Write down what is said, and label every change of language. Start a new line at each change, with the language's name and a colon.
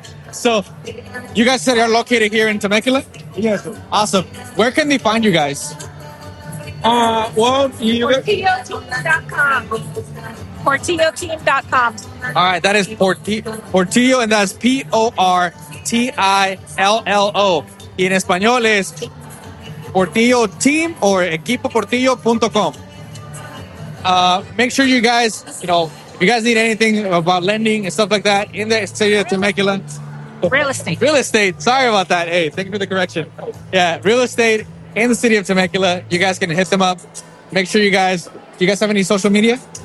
English: So, you guys said you're located here in Temecula? Yes, sir. Awesome. Where can they find you guys? PortilloTeam.com. All right, that is Portillo, and that's PORTILLO.
Spanish: Y en español es Portillo Team or EquipoPortillo.com.
English: Make sure you guys, you know, if you guys need anything about lending and stuff like that in the city of Temecula. Real estate. Sorry about that. Hey, thank you for the correction. Yeah, real estate in the city of Temecula. You guys can hit them up. Make sure you guys have any social media?